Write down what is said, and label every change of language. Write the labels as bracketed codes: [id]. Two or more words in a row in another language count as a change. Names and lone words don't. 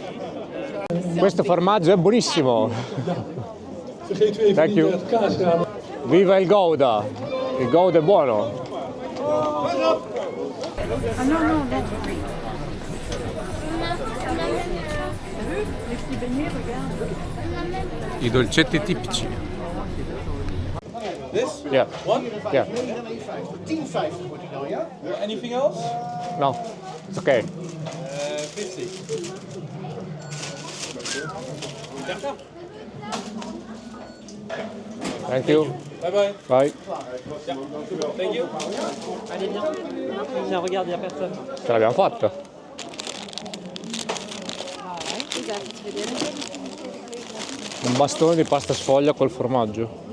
[it] Questo formaggio è buonissimo. [nl] Vergeet u even [en] Thank [nl] niet [en] you. [nl] het kaasramen. [it] Viva il Gouda! Il Gouda è buono! I dolcetti tipici. [en] This? Yeah. One? Yeah. [nl] 10,50 wordt die nou, ja? [en] Anything else? No, it's okay. [nl] 50. Ja. [en] Thank you. Bye bye. Bye. Thank you. [fr] Tiens, regarde, il n'y a personne. [it] Ce l'abbiamo fatta. Un bastone di pasta sfoglia col formaggio.